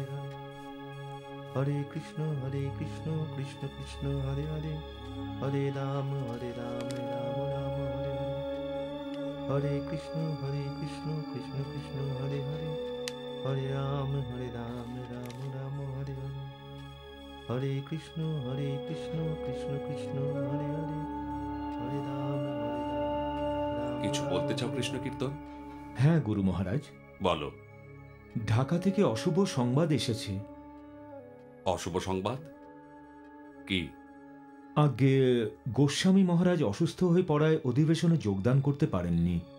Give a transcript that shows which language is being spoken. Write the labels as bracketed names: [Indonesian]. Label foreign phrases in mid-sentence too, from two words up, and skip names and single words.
[Sanskrit] Hare Hare Krishna Krishna Krishna Hare Hare Hare Rama Rama Rama Hare Hare Hare Krishna Krishna Krishna Hare Hare Hare Rama Rama Rama Hare Hare Hare Krishna Krishna Krishna Hare Hare Hare Rama। [Bangla] কিছু বলতে চাও কৃষ্ণ কীর্তন? হ্যাঁ গুরু মহারাজ, বলো। ঢাকা থেকে অশুভ সংবাদ এসেছে। অশুভ সংবাদ কি? আগে গোস্বামী মহারাজ অসুস্থ হয়ে পড়ায় অধিবেশনে যোগদান করতে পারেননি।